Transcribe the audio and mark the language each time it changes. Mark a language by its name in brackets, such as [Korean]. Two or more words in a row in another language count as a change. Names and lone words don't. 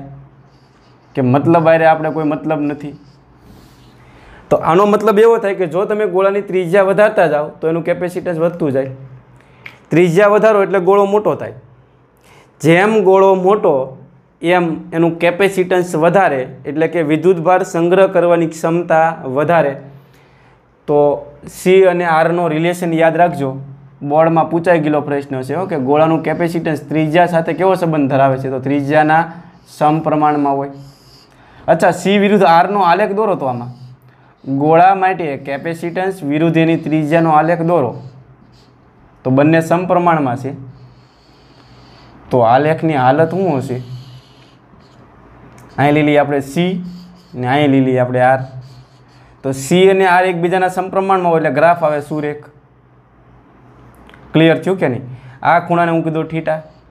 [Gujarati] કે મતલબ આરે આપણે કોઈ મતલબ નથી. તો આનો મતલબ એવો થાય કે જો તમે ગોળાની ત્રિજ્યા વધારતા જાઓ તો એનું કેપેસિટન્સ વધતું જાય। ત્રિજ્યા વધારો એટલે ગોળો મોટો થાય. જેમ ગોળો મોટો એમ એનું કેપેસિટન્સ વધારે એટલે કે વિદ્યુતભાર સંગ્રહ કરવાની ક્ષમતા વધારે। તો C અને R નો રિલેશન યાદ રાખજો, બોર્ડ માં પૂછાઈ ગેલો પ્રશ્ન છે કે ગોળાનું કેપેસિટન્સ ત્રિજ્યા સાથે કેવો સંબંધ ધરાવે છે? તો ત્રિજ્યાના સમપ્રમાણમાં હોય। અચ્છા, C વિરુદ્ધ R નો આલેખ દોરો તો આમાં ગોળા માટે કેપેસિટન્સ વિરુદ્ધ એની ત્રિજ્યાનો આલેખ દોરો તો બંને સમપ્રમાણમાં છે। તો આલેખની હાલત શું હશે? અહીં લઈ લઈએ આપણે સી ને અહીં લઈ લઈએ આપણે આર. તો સી અને આર એકબીજાના સમપ્રમાણમાં હોય એટલે ગ્રાફ આવે સુરેખ. ક્લિયર થયું કે નહીં? આ ખૂણાને હું કીધું થીટા.